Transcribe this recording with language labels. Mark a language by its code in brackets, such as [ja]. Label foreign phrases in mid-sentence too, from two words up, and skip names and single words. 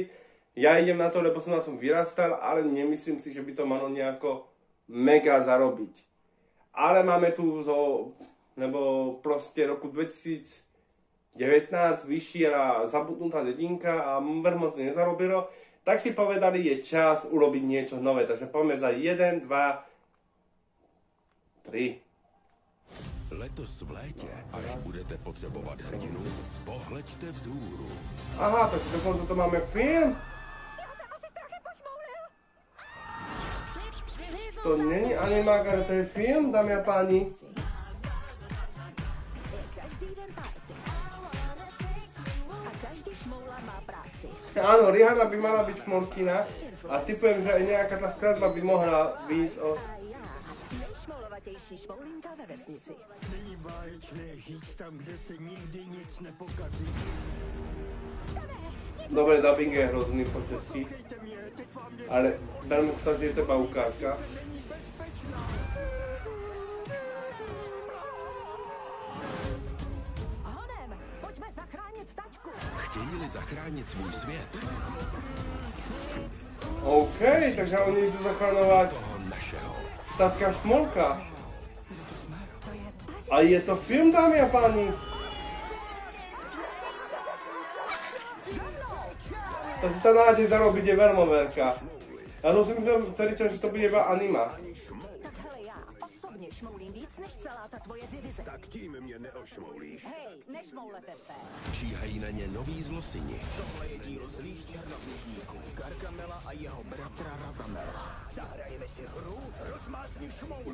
[sk] Ja idem na to, lebo som na tom vyrastal, ale nemyslím si, že by to malo nejako mega zarobiť. Ale máme tu nebo proste roku 2019 vyššia zabudnutá dedinka a veľmi to nezarobilo. Tak si povedali, je čas urobiť niečo nové. Takže poďme za 1, 2, 3. [cs] Letos v létě, až budete potřebovat hrdinu, pohleďte vzhůru. [sk] Aha, takže dokonce to máme film. [cs] Já jsem asi strachy posmoulil. To není animák, ale to je film, [sk] dámy a páni. [cs] Každý den party. A každý šmoula má práci. [sk] Áno, Rihanna by mala byť Šmorkina a typujem, že aj nejaká tá skladba by mohla výjsť o... [cs] Nejšmoulovatější šmoulinka ve vesnici. Není báječné žít tam, kde se nikdy nic nepokazí. [sk] Dobre, dubbing je hrozný po česky, ale veľmi to, že je to iba ukážka. [cs] Honem, pojďme zachránit taťku. Chtějí-li zachránit svůj svět, [sk] OK, takže oni idú zachraňovať toho našeho. tatka Šmorka. A je to film, dámy a páni. Takže tá nádej zarobiť je veľmi veľká. Ja to si myslím celý čas, že to bude iba anima. [cs] Tak hele, já osobně šmoulím víc než celá ta tvoje divize. Tak tím mě neošmoulíš. Hej, nešmoulete se. Číhají na ně noví zlosini. Tohle je dílo zlých černoběžníků Gargamela a jeho bratra Razamela. Zahrajeme si hru Rozmázni šmoulu.